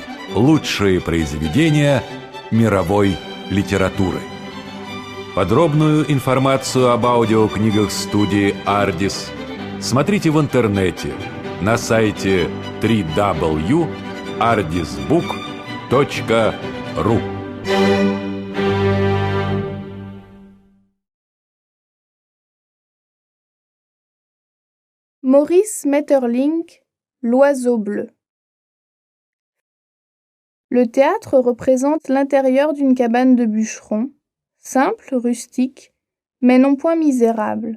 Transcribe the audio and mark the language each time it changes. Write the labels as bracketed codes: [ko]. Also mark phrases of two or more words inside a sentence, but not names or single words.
[ru] Лучшие произведения мировой литературы. Подробную информацию об аудиокнигах студии «Ардис» смотрите в интернете на сайте www.ardisbook.ru. [fr] Maurice Maeterlinck, L'oiseau bleu. Le théâtre représente l'intérieur d'une cabane de bûcheron, simple, rustique, mais non point misérable.